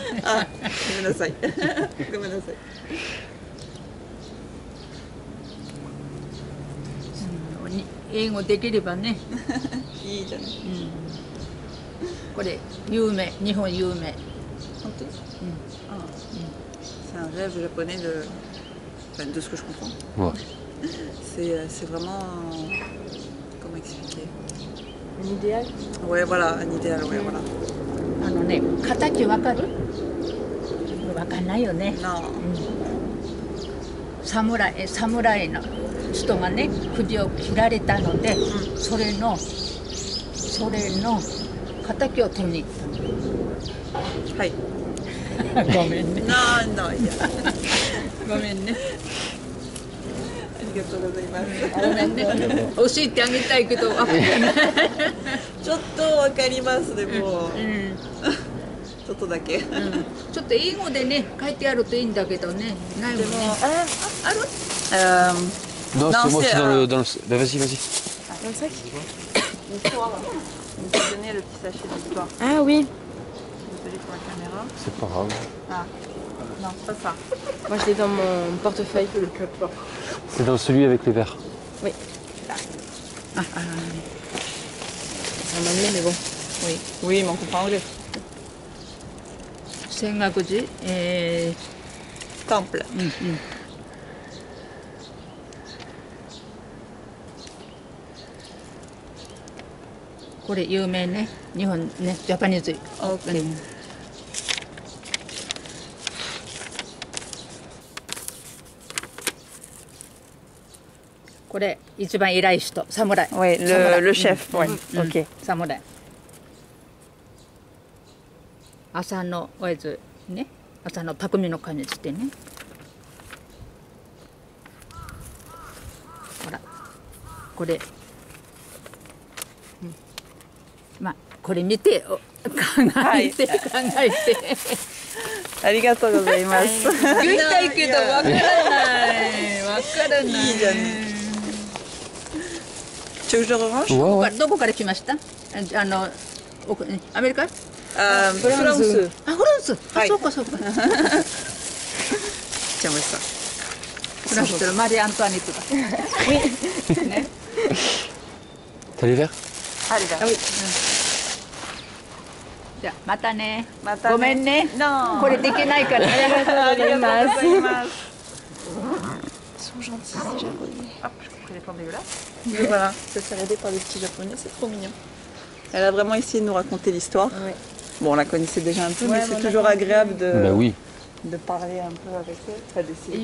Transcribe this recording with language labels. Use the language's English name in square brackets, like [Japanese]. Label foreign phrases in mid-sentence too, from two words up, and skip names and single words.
[Japanese] あ、ごめんなさいごめんなさい。英語できればね。いいじゃない。これ有名、日本有名。 [French] 本当？C'est un rêve japonais de ce que je comprends. Ouais. C'est vraiment comment expliquer? Un idéal. Ouais, voilà, un idéal, ouais, voilà. [Japanese] ね、敵わかる？わかんないよね。 [French] Non. [Japanese] 侍の人がね、首を切られたので、それの敵を取りに行ったの。はい。ごめんね。 [French] Non, non, il y a. [Japanese] ごめんね。ありがとうございます。ごめんね。教えてあげたいけど、わかんない。ちょっとわかりますでも、ちょっとだけ。ちょっと英語でね、書いてあるといいんだけどね。ないもんね。ある [French] Non, Non, c'est moi, c'est, c'est dans le. Bah, vas-y. Dans le sac. L'histoire. On peut donner le petit sachet d'histoire. Ah oui. Désolé pour la caméra. C'est pas grave. Ah. Non, c'est pas ça. Moi je l'ai dans mon portefeuille. C'est dans celui avec les verres. Oui. C'est en anglais mais bon. Oui. Oui, mais on comprend anglais. [Japanese] 泉岳寺、 Temple. これ有名ね。日本ね、ジャパニーズ。 OK。これ一番偉い人、侍。 [French] Oui, le chef. Ouais. OK. [Japanese] 侍。朝のおやつね、朝の匠の神ってね。ほら、これ。まあこれ見て考えて、考えて。ありがとうございます。言いたいけどわからない。わからない。いいじゃん。 [French] Tu veux que je le rerange? Ouais, ouais. [Japanese] どこから来ました？アメリカ？フランス。あ、フランス。あ、はいそうかそうか。 [French] Tiens, moi ça. [Japanese] フランスのマリー・アントワネットだ。ね。 [French] T'as les verres? Allez, va. Ah oui. [Japanese] じゃあまたね。またね。ごめんね。 [French] Non. [Japanese] これできないからね。ありがとうございます。 [French] Ils sont gentils ces japonais. Hop, je coupe les plantes dégueulasses. Et voilà, se faire aider par des petits japonais, c'est trop mignon. Elle a vraiment essayé de nous raconter l'histoire. Ouais. Bon, on la connaissait déjà un peu, Ouais, mais c'est on toujours a- agréable Bah oui. de parler un peu avec eux. Enfin, Et d'essayer